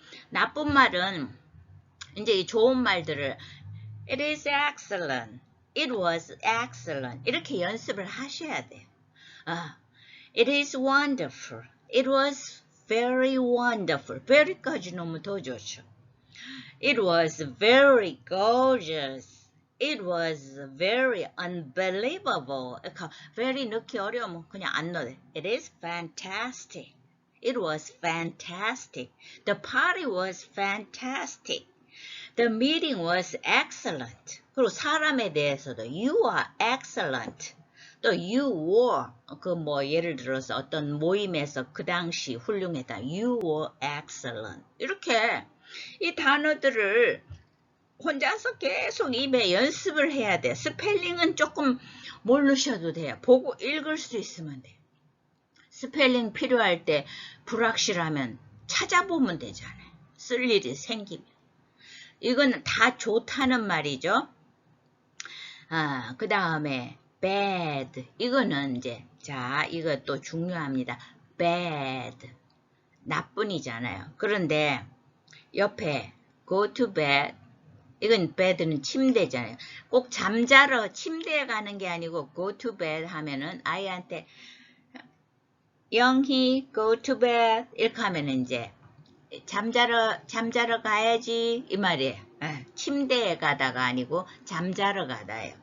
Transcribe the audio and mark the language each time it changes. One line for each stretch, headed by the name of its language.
Korean: 나쁜 말은 이제 이 좋은 말들을
English: it is excellent, it was excellent
Korean: 이렇게 연습을 하셔야 돼요.
English: It is wonderful, it was very wonderful.
Korean: very까지 넣으면 더 좋죠.
English: It was very gorgeous. It was very unbelievable. very 넣기 어려우면 그냥 안 넣어요. It is fantastic. It was fantastic. The party was fantastic. The meeting was excellent.
Korean: 그리고 사람에 대해서도
English: you are excellent.
Korean: 또
English: you were
Korean: 그 뭐 예를 들어서 어떤 모임에서 그 당시 훌륭했다.
English: You were excellent.
Korean: 이렇게 이 단어들을 혼자서 계속 입에 연습을 해야 돼요. 스펠링은 조금 모르셔도 돼요. 보고 읽을 수 있으면 돼요. 스펠링 필요할 때 불확실하면 찾아보면 되잖아요. 쓸 일이 생기면. 이거는 다 좋다는 말이죠. 그 다음에 bad. 이거는 이제, 자, 이것도 중요합니다. bad. 나쁜이잖아요. 그런데 옆에
English: go to bed.
Korean: 이건 bed는 침대잖아요. 꼭 잠자러 침대에 가는 게 아니고
English: go to bed
Korean: 하면은 아이한테 영희 go to bed 이렇게 하면은 이제 잠자러 가야지 이 말이에요. 침대에 가다가 아니고 잠자러 가다예요.